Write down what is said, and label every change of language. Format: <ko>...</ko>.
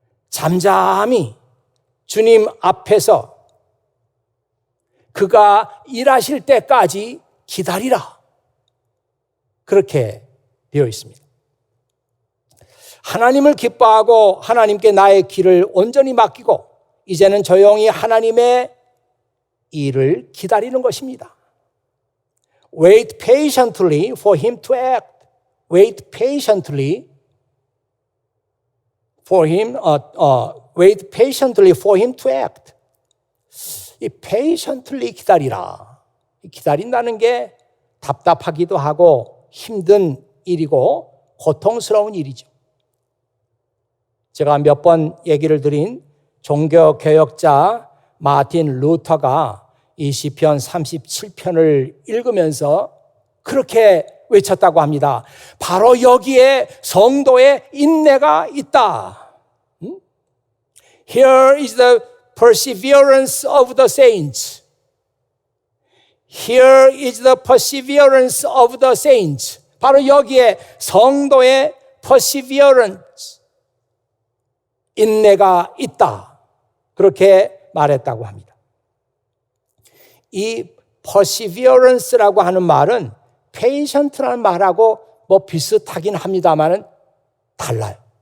<ko>잠잠히 주님 앞에서 그가 일하실 때까지 기다리라. 그렇게 되어 있습니다. 하나님을 기뻐하고 하나님께 나의 길을 온전히 맡기고 이제는 조용히 하나님의 일을 기다리는 것입니다.</ko> <en>Wait patiently for Him to act. Wait patiently for Him. Wait patiently for Him to act.</en> <ko>이 patiently 기다리라. 기다린다는 게 답답하기도 하고 힘든 일이고 고통스러운 일이죠. 제가 몇 번 얘기를 드린 종교개혁자 마틴 루터가 이 시편 37편을 읽으면서 그렇게 외쳤다고 합니다. 바로 여기에 성도의 인내가 있다.</ko> <en>Here is the perseverance of the saints. Here is the perseverance of the saints.</en> <ko>바로 여기에 성도의 perseverance, 인내가 있다. 그렇게 말했다고 합니다. 이 perseverance라고 하는 말은 patient라는 말하고 뭐 비슷하긴 합니다만은 달라요.</ko>